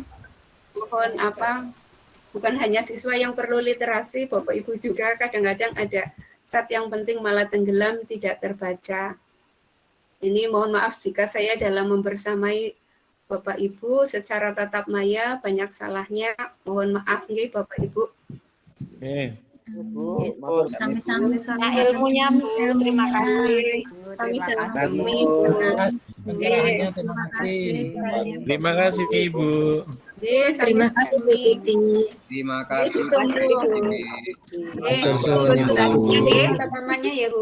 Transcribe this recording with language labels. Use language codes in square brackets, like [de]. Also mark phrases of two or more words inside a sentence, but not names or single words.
[id] Mohon bukan hanya siswa yang perlu literasi, Bapak Ibu juga kadang-kadang ada chat yang penting malah tenggelam tidak terbaca. Ini mohon maaf jika saya dalam membersamai Bapak Ibu secara tatap maya banyak salahnya. Mohon maaf nggih Bapak Ibu. Sami-sami ilmunya terima kasih. Terima kasih Ibu. Terima kasih Bu Titi. Terima kasih. Rekamannya ya Bu.